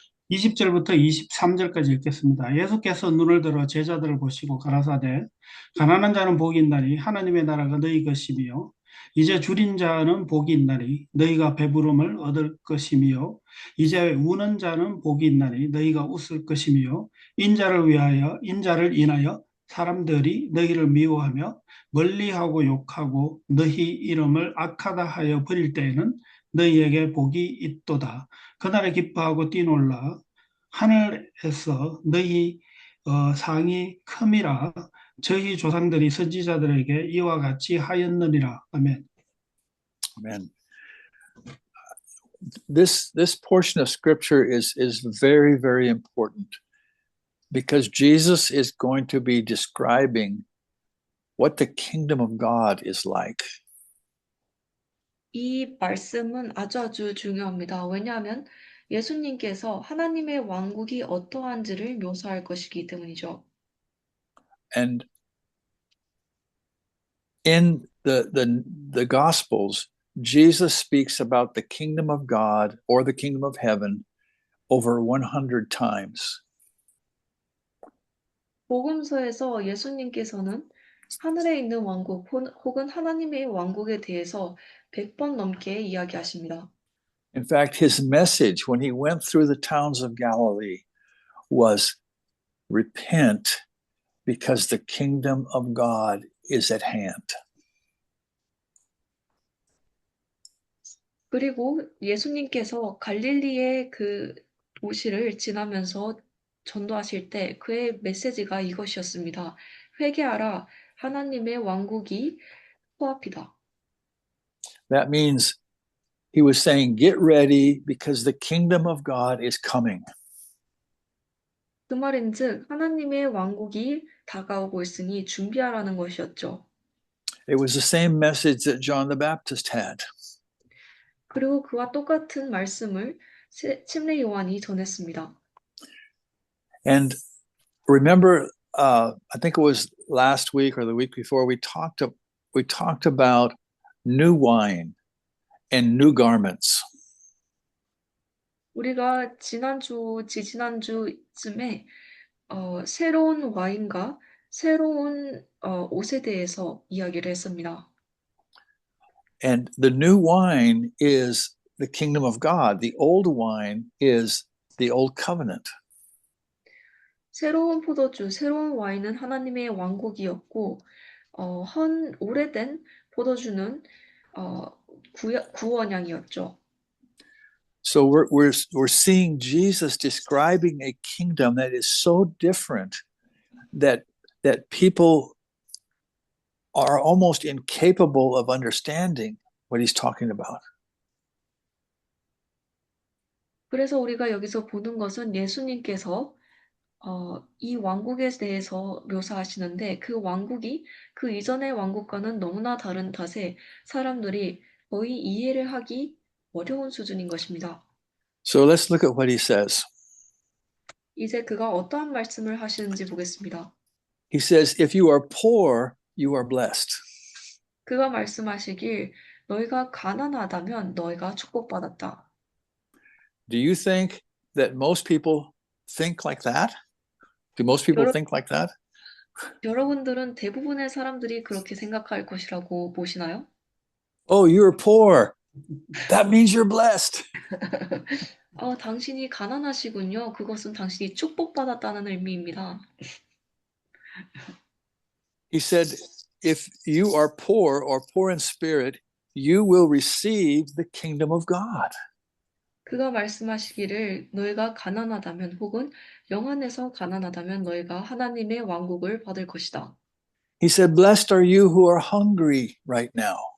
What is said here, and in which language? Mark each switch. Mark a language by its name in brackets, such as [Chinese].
[Korean] 20절부터 23절까지 읽겠습니다. 예수께서 눈을 들어 제자들을 보시고 가라사대 가난한 자는 복이 있나니 하나님의 나라가 너희 것이며 이제 줄인 자는 복이 있나니 너희가 배부름을 얻을 것이며 이제 우는 자는 복이 있나니 너희가 웃을 것이며 인자를 인하여 사람들이 너희를 미워하며 멀리하고 욕하고 너희 이름을 악하다 하여 버릴 때에는 너희에게 복이 있도다. 그날에 기뻐하고 뛰놀라 하늘에서 너희 상이 큼이라 저희 조상들이 선지자들에게 이와 같이 하였느니라. 아멘. [English] Amen. This portion of scripture is very, very important because Jesus is going to be describing what the kingdom of God is like. [Korean] 이 말씀은 아주 중요합니다. 왜냐하면 예수님께서 하나님의 왕국이 어떠한지를 묘사할 것이기 때문이죠. [English] And in the Gospels, Jesus speaks about the kingdom of God or the kingdom of heaven over 100 times. [Korean] 복음서에서 예수님께서는 하늘에 있는 왕국 혹은 하나님의 왕국에 대해서 100번 넘게 이야기하십니다. [English] In fact, his message when he went through the towns of Galilee was repent because the kingdom of God is at hand. [Korean] 그리고 예수님께서 갈릴리의 그 도시를 지나면서 전도하실 때 그의 메시지가 이것이었습니다. 회개하라, 하나님의 왕국이 코앞이다. [English] That means he was saying, get ready because the kingdom of God is coming. [Korean] 그 말인즉 하나님의 왕국이 다가오고 있으니 준비하라는 것이었죠. [English] It was the same message that John the Baptist had. [Korean] 그리고 그와 똑같은 말씀을 침례 요한이 전했습니다. [English] And remember, I think it was last week or the week before, we talked about new wine and new garments. [Korean] 우리가 지지난주쯤에 새로운 와인과 새로운 옷에 대해서 이야기를 했습니다. [English] And the new wine is the kingdom of God. The old wine is the old covenant. [Korean] 새로운 포도주, 새로운 와인은 하나님의 왕국이었고 오래된 포도주는 구원양이었죠. [English] So we're seeing Jesus describing a kingdom that is so different that people are almost incapable of understanding what he's talking about. [Korean] 그래서 우리가 여기서 보는 것은 예수님께서 이 왕국에 대해서 묘사하시는데 그 왕국이 그 이전의 왕국과는 너무나 다른 탓에 사람들이 거의 이해를 하기 어려운 수준인 것입니다. [English] So let's look at what he says. [Korean] 이제 그가 어떠한 말씀을 하시는지 보겠습니다. [English] He says, if you are poor, you are blessed. [Korean] 그가 말씀하시길 너희가 가난하다면 너희가 축복받았다. [English] Do you think that most people think like that? Do most people think like that? [Korean] 여러분들은 대부분의 사람들이 그렇게 생각할 것이라고 보시나요? [English] Oh, you're poor. That means you're blessed. [Korean] 당신이 가난하시군요. 그것은 당신이 축복받았다는 의미입니다. [English] He said, if you are poor or poor in spirit, you will receive the kingdom of God. [Korean] 그가 말씀하시기를 너희가 가난하다면 혹은 영 안에서 가난하다면 너희가 하나님의 왕국을 받을 것이다. [English] He said, blessed are you who are hungry right now.